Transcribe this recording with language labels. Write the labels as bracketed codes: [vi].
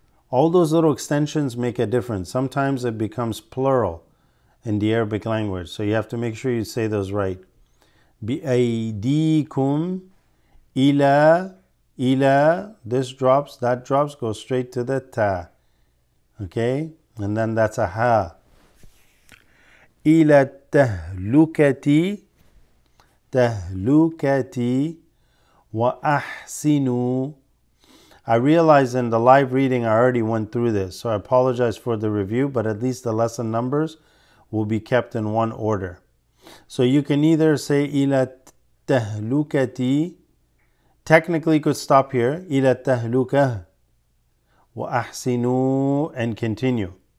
[en] All those little extensions make a difference. Sometimes it becomes plural in the Arabic language, so you have to make sure you say those right. [ar] بِأَيْدِيكُمْ إِلَى. [en] This drops, that drops, goes straight to the ta. Okay? and then that's a ha. [ar] إلى التهلكة تهلكة وأحسنوا. [en] I realize in the live reading I already went through this, so I apologize for the review, but at least the lesson numbers will be kept in one order. So you can either say [ar] إلى التهلكة, [en] technically you could stop here, [ar] إلى التهلكة وأحسنوا, [en] and continue.